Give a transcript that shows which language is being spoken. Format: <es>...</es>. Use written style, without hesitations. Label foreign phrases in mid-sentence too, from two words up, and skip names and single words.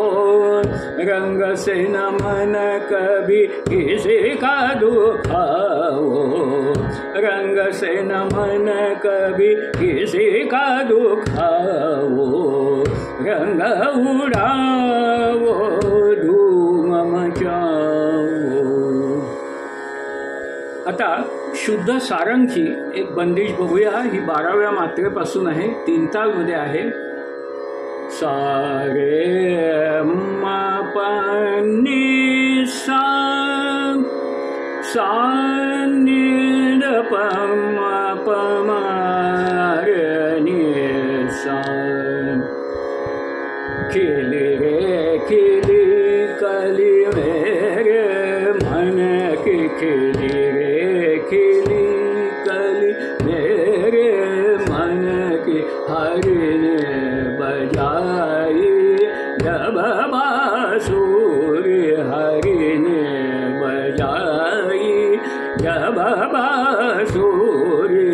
<hi>रंग से न मन कभी किसी का दुखावो, रंग से न मन कभी किसी का दुखावो। रंग उड़ावो धूम मचावो।</hi> <mr>आता शुद्ध सारंगची एक बंदिश बघूया। ही 12व्या मात्रेपासून आहे, 3 तालमध्ये आहे। सा रे म प नि सा, सा नि र प म प म रे नि सा।</mr> <hi>खिली रे खिली कली मेरे मन की, खिली रे खिली कली मेरे मन की, हरि ने बजाई जब बांसुरी, हरि ने बजाई जब बांसुरी।</hi>